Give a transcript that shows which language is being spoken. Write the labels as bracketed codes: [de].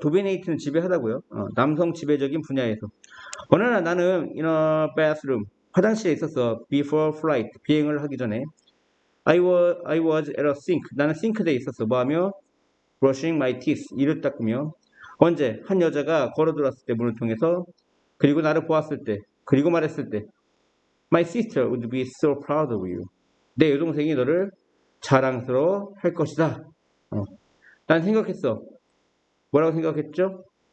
[ko] 도미네이트는 지배하다고요. 남성 지배적인 분야에서. 어느 날 나는 in a bathroom, 화장실에 있었어. before flight, 비행을 하기 전에. [en] I was at a sink. 나는 싱크대에 있었어. 뭐하며? brushing my teeth. 이를 닦으며. 언제? [ko] 한 여자가 걸어 들어왔을 때 문을 통해서. 그리고 나를 보았을 때. 그리고 말했을 때. [en] My sister would be so proud of you. [ko] 내 여동생이 너를 자랑스러워 할 것이다. 난 생각했어. 뭐라고 생각했죠?